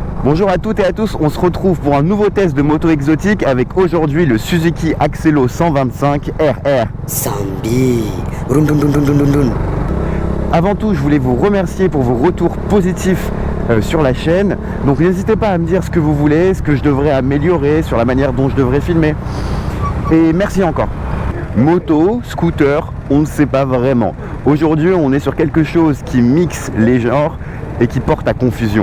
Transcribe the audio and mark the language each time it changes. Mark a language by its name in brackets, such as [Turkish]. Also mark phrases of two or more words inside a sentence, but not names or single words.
[French] Bonjour à toutes et à tous, on se retrouve pour un nouveau test de moto exotique avec aujourd'hui le Suzuki Axelo 125 RR. Sambi. Run, run, run, run, run, run. Avant tout, je voulais vous remercier pour vos retours positifs sur la chaîne. Donc n'hésitez pas à me dire ce que vous voulez, ce que je devrais améliorer, sur la manière dont je devrais filmer. Et merci encore. Moto, scooter, on ne sait pas vraiment. Aujourd'hui, on est sur quelque chose qui mixe les genres et qui porte à confusion.